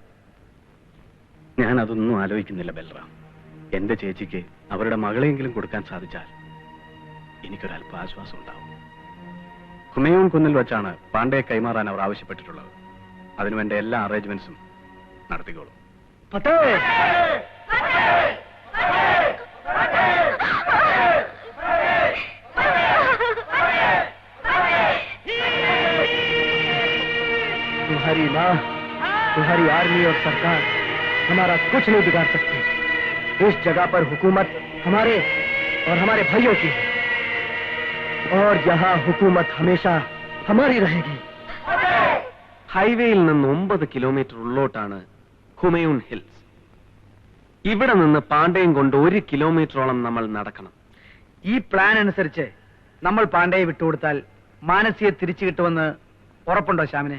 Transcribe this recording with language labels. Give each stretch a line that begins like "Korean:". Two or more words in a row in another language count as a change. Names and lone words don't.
Malayalam: ഞാൻ അതൊന്നും ആലോചിക്കുന്നില്ല ബൽറാം. എന്റെ ചേച്ചിക്ക് അവരുടെ മകളെയെങ്കിലും കൊടുക്കാൻ സാധിച്ചാൽ എനിക്കൊരല്പ ആശ്വാസം ഉണ്ടാവും. ഹുമയൂൺ കുന്നിൽ വെച്ചാണ് പാണ്ഡയെ കൈമാറാൻ അവർ ആവശ്യപ്പെട്ടിട്ടുള്ളത്. അതിനുവേണ്ട എല്ലാ അറേഞ്ച്മെന്റ്സും നടത്തിക്കോളൂ.
Hindi: तुम्हारी माँ, तुम्हारी आर्मी और सरकार हमारा कुछ नहीं बिगाड़ सकती. इस जगह पर हुकूमत हमारे और हमारे भाइयों की है और यहाँ हुकूमत हमेशा हमारी रहेगी.
Malayalam: ഹൈവേയിൽ നിന്ന് 9 കിലോമീറ്റർ ഉള്ളോട്ടാണ് ഹുമയൂൺ ഹിൽസ്. ഇവിടെ നിന്ന് പാണ്ഡ്യയും കൊണ്ട് 1 കിലോമീറ്ററോളം നമ്മൾ നടക്കണം. ഈ പ്ലാൻ അനുസരിച്ച് നമ്മൾ പാണ്ഡ്യയെ വിട്ടുകൊടുത്താൽ മാനസിയെ തിരിച്ചു കിട്ടുമെന്ന് ഉറപ്പുണ്ടോ ശ്യാമിന്?